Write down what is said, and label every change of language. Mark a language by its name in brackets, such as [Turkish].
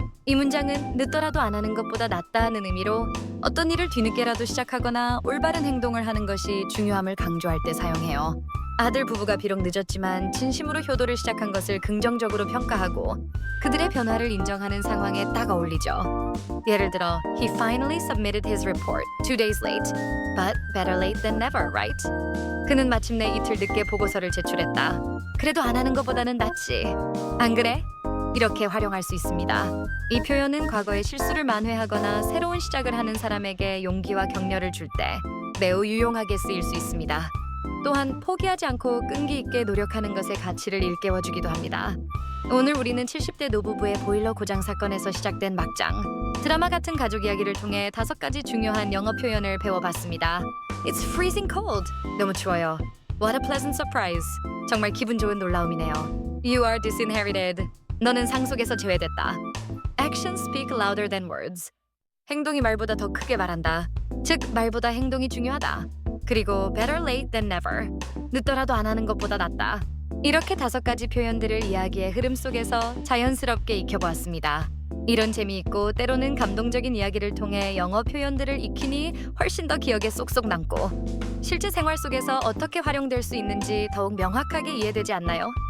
[Korean] 이 문장은 늦더라도 안 하는 것보다 낫다는 의미로 어떤 일을 뒤늦게라도 시작하거나 올바른 행동을 하는 것이 중요함을 강조할 때 사용해요. 아들 부부가 비록 늦었지만 진심으로 효도를 시작한 것을 긍정적으로 평가하고 그들의 변화를 인정하는 상황에 딱 어울리죠. 예를 들어, [English] He finally submitted his report 2 days late, but better late than never, right? [Korean] 그는 마침내 이틀 늦게 보고서를 제출했다. 그래도 안 하는 것보다는 낫지. 안 그래? 이렇게 활용할 수 있습니다. 이 표현은 과거의 실수를 만회하거나 새로운 시작을 하는 사람에게 용기와 격려를 줄 때 매우 유용하게 쓰일 수 있습니다. 또한 포기하지 않고 끈기 있게 노력하는 것의 가치를 일깨워주기도 합니다. 오늘 우리는 70대 노부부의 보일러 고장 사건에서 시작된 막장, 드라마 같은 가족 이야기를 통해 5가지 중요한 영어 표현을 배워봤습니다. [English] It's freezing cold. [Korean] 너무 추워요. [English] What a pleasant surprise. [Korean] 정말 기분 좋은 놀라움이네요. [English] You are disinherited. [Korean] 너는 상속에서 제외됐다. [English] Actions speak louder than words. [Korean] 행동이 말보다 더 크게 말한다. 즉, 말보다 행동이 중요하다. 그리고 [English] better late than never. [Korean] 늦더라도 안 하는 것보다 낫다. 이렇게 5가지 표현들을 이야기의 흐름 속에서 자연스럽게 익혀보았습니다. 이런 재미있고 때로는 감동적인 이야기를 통해 영어 표현들을 익히니 훨씬 더 기억에 쏙쏙 남고 실제 생활 속에서 어떻게 활용될 수 있는지 더욱 명확하게 이해되지 않나요?